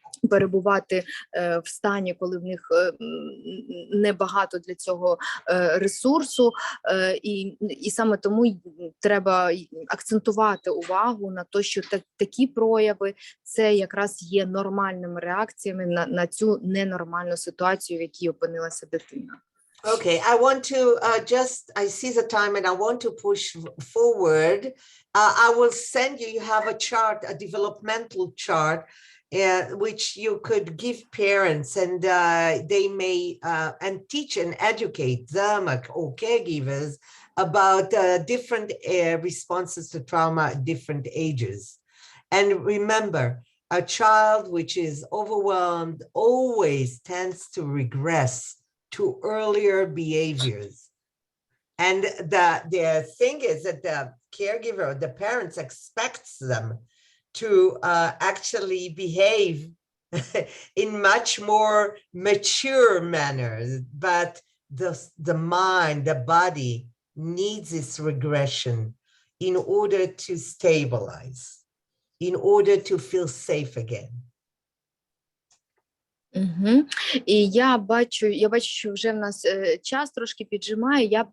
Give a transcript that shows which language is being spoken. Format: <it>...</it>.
<uk>перебувати в стані, коли в них небагато для цього ресурсу, і саме тому треба акцентувати увагу на те, що такі прояви – це якраз є нормальними реакціями на цю ненормальну ситуацію, в якій опинилася дитина.</uk> <en>Okay, I want to I see the time and I want to push forward. I will send you, you have a chart, a developmental chart, which you could give parents and they may, and teach and educate them or caregivers about different responses to trauma at different ages. And remember, a child which is overwhelmed always tends to regress to earlier behaviors. And the thing is that the caregiver, the parents expects them to actually behave in much more mature manners, but the mind, the body needs this regression in order to stabilize, in order to feel safe again. Угу.</en> <uk>І я бачу, що вже в нас час трошки піджимає.</uk>